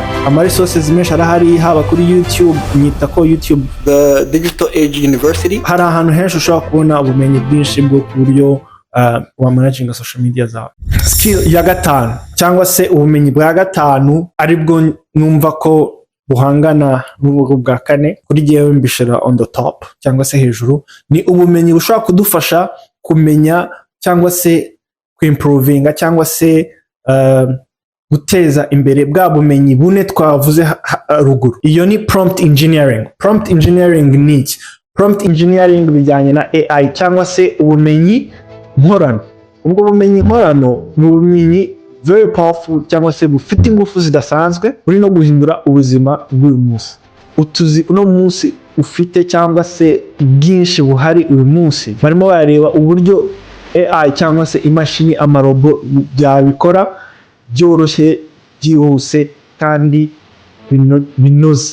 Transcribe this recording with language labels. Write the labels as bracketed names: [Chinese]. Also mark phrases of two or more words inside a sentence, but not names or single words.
[Kinyarwanda] Ama resources menshi arahari, haba kuri YouTube, nyita ko YouTube [English] the Digital Age University. [Kinyarwanda] Hari ahantu henshi ushobora kubona ubumenyi bwinshi bwo ku buryo wa [English] managing social media [Kinyarwanda] zawe. Skill ya gatanu cyangwa se ubumenyi bwa gatanu aribwo numva ko buhangana n'ubwo bwa kane, kuri giye mbishira [English] on the top [Kinyarwanda] cyangwa se hejuru, ni ubumenyi bushobora kudufasha kumenya cyangwa se kuimprovinga cyangwa se guteza imbere bwa bumenyi bune twavuze ruguru. Iyo ni [English] prompt engineering. Prompt engineering [Kinyarwanda] ni iki? [English] Prompt engineering [Kinyarwanda] bijyanye na AI cyangwa se ubumenyi nkorano. Ubwo bumenyi nkorano ni ubumenyi [English] very powerful [Kinyarwanda] cyangwa se bufite ingufu zidasanzwe, buri no guhindura ubuzima bw'uyu munsi. Utuzi uno munsi ufite cyangwa se bwinshi buhari uyu munsi, barimo bareba uburyo AI cyangwa se imashini, amarobo byabikora byoroshye, byihuse kandi binoze.